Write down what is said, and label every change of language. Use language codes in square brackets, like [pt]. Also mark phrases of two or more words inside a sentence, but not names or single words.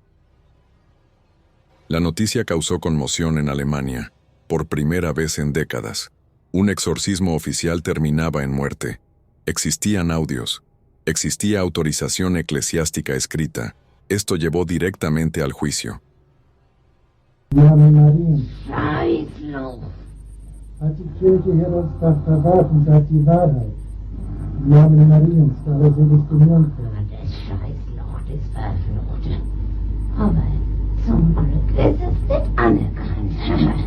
[es] La noticia causó conmoción en Alemania. Por primera vez en décadas, un exorcismo oficial terminaba en muerte. Existían audios. Existía autorización eclesiástica escrita. Esto llevó directamente al juicio. [de] Johanne Marien, Scheißloch. hat die Kirche Heroldsbach verraten, sagt die Wahrheit. Johanne Mariens, da er sie nicht genannt Ah, hat. das Scheißloch, das Verfluchte. Aber zum Glück ist es nicht anerkannt.